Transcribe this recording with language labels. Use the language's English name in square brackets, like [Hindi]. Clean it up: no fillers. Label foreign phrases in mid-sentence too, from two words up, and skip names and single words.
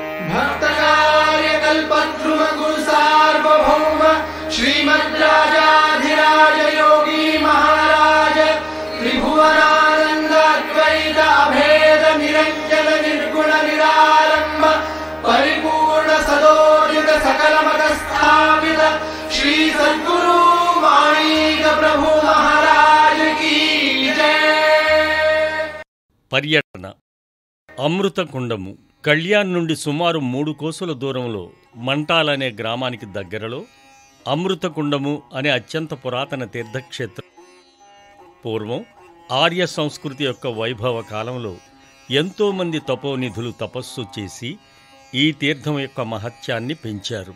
[Sanskrit] भक्तकार्यकल्पद्रुम गुरु सार्वभौम श्रीमद्राजाधिराज योगी महाराज त्रिभुवनानंद अद्वैत अभेद निरंजन निर्गुण निरालंब परिपूर्ण सदोदित सकल मत स्थापित श्री सद्गुरु माणिक प्रभु महाराज [Hindi] की जय। [Telugu] పర్యటన అమృత కుండము కళ్యాణ్ నుండి సుమారు 3 కోసుల దూరంలో మంటాలనే గ్రామానికి దగ్గరలో అమృత కుండము అనే అత్యంత పురాతన తీర్థక్షేత్రం. పూర్వం ఆర్య సంస్కృతి యొక్క వైభవ కాలంలో ఎంతోమంది తపోనిధులు తపస్సు చేసి ఈ తీర్థం యొక్క మహత్యాన్ని పెంచారు.